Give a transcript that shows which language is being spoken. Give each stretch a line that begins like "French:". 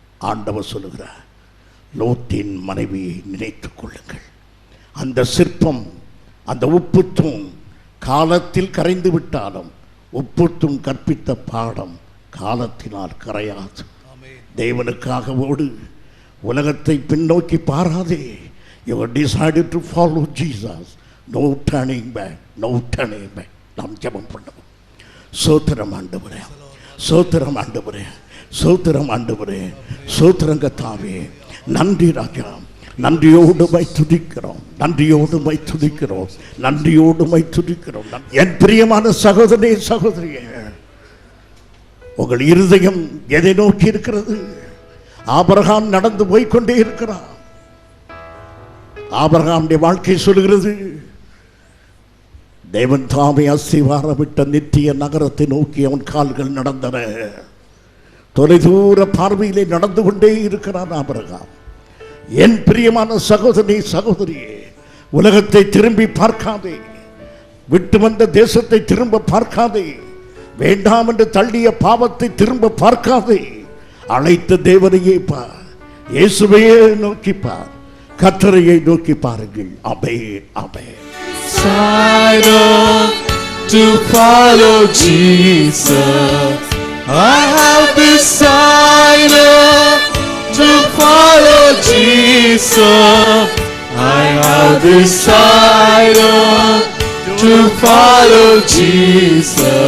Tamil: ஆண்டவர் சொல்லுகிறார், லோத்தின் மனைவியை நினைத்துக் கொள்ளுங்கள். அந்த சிற்பம், அந்த உப்பு தூண் காலத்தில் கரைந்து விட்டாலும் உப்பு தூண் கற்பித்த பாடம் காலத்தினால் கரையாது. தேவனுக்காக ஓடு. உலகத்தை பின்னோக்கி பாராதே.
English: You have decided to follow Jesus. No turning back. No turning back.
Tamil: நாம் ஜெபம் பண்ணுவோம். சோத்திரம் ஆண்டவரே, சோத்திரம் ஆண்டவரே, சோத்திரம் ஆண்டவரே, சோத்திரம் கர்த்தாவே. நன்றி ராஜா. நன்றியோடு மை துதிக்கிறோம், நன்றியோடு மை துதிக்கிறோம், நன்றியோடு மை துதிக்கிறோம். என் பிரியமான சகோதரனே, சகோதரியே, உங்கள் இருதயம் எதை நோக்கி இருக்கிறது? ஆபிரகாம் நடந்து போய்கொண்டே இருக்கிறான். ஆபிரகாமுடைய வாழ்க்கை சொல்கிறது, தேவன் தாமே அஸ்திவாரமிட்ட நித்திய நகரத்தை நோக்கி அவன் கால்கள் நடந்தன. தொலைதூர பார்வையிலே நடந்து கொண்டே இருக்கிறான் ஆபிரகாம். என் பிரியமான சகோதரி, சகோதரியே, உலகத்தை திரும்பி பார்க்காதே. விட்டு வந்த தேசத்தை திரும்ப பார்க்காதே. வேண்டாம் என்று தள்ளிய பாவத்தை திரும்ப பார்க்காதே. அழைத்த தேவனையே பார், இயேசுவையே நோக்கி பார், கர்த்தரையை நோக்கி பாருங்கள். ஆமென், ஆமென்.
English: To follow Jesus, I have decided to follow Jesus. I have decided to follow Jesus.